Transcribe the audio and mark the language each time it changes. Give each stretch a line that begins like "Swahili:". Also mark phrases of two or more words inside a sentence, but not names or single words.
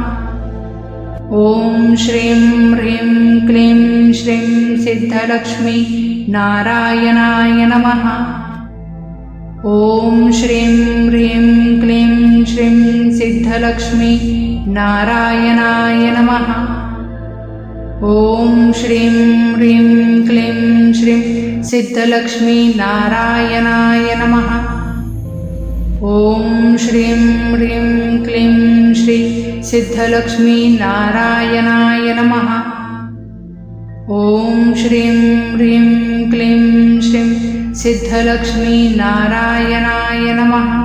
Sanskrit: ఓం శ్రీం హ్రీం క్లీం శ్రీ సిద్ధలక్ష్మీ నారాయణాయ నమః. ఓం శ్రీం హ్రీం క్లీం శ్రీ సిద్ధలక్ష్మీ నారాయణాయ నమః. ఓం శ్రీం హ్రీం క్లీం శ్రీ సిద్ధలక్ష్మీ నారాయణాయ నమః. ॐ श्रीं ह्रीं क्लीं श्री सिद्धलक्ष्मी नारायणाय नमः। ॐ श्रीं ह्रीं क्लीं श्रीं सिद्धलक्ष्मी नारायणाय नमः।